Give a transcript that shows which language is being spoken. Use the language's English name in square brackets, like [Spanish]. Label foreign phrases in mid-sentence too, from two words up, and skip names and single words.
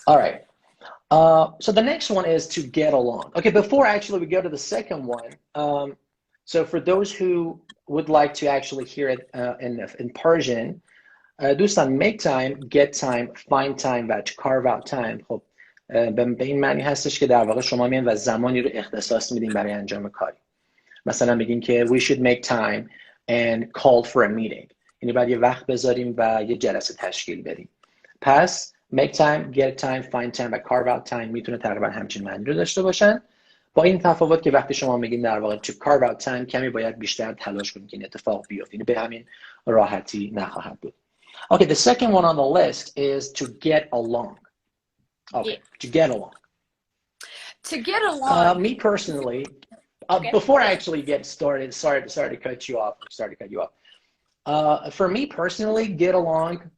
[English] All right. So the next one is to get along. Okay, before actually we go to the second one, so for those who would like to actually hear it in Persian, دوستان make time, get time, find time و carve out time. [Persian] خب به این معنی هستش که در واقع شما میان و زمانی رو اختصاص میدین برای انجام کاری. مثلا بگین که [English] we should make time and call for a meeting. [Persian] یعنی باید یه وقت بذاریم و یه جلسه تشکیل بدیم. پس [English] make time, get time, find time [Persian] و [English] carve out time [Persian] میتونه تقریبا همچین معنی رو داشته باشن، با این تفاوت که وقتی شما میگین در واقع [English] to carve out time [Persian] کمی باید بیشتر تلاش کنید که این اتفاق بیفته، یعنی به همین راحتی نخواهد بود. [English] Okay, the second one on the list is to get along. Okay, to get along. To get along. Me personally, before I actually get started, sorry to cut you off. For me personally, get along.